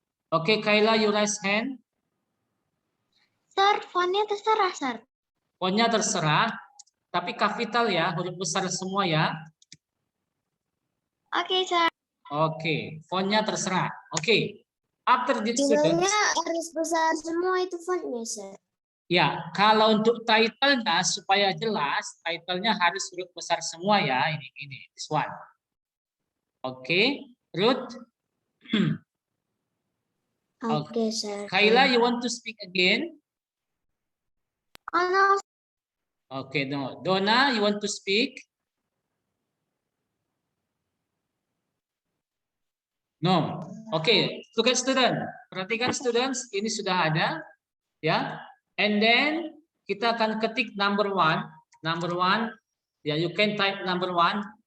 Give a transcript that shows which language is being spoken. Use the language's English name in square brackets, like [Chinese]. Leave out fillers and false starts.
[English] Okay, Kayla, you raise hand. [Indonesian] Sir, fontnya terserah, Sir. Fontnya terserah, tapi kapital ya, huruf besar semua ya. Oke, Sir. Oke, fontnya terserah. [English] Oke, after this students. [Indonesian] Harus besar semua itu fontnya, Sir. Ya, kalau untuk title-nya supaya jelas, title-nya harus huruf besar semua ya. Ini, [English] this one. Oke, Ruth. [Indonesian] Oke, Sir. [English] Kayla, you want to speak again? Oh, no. Okay, no. Donna, you want to speak? No. Oke, look at student. [Indonesian] Perhatikan students, ini sudah ada, ya. [English] And then [Indonesian] kita akan ketik number one. [English] Number one, ya, you can type number one.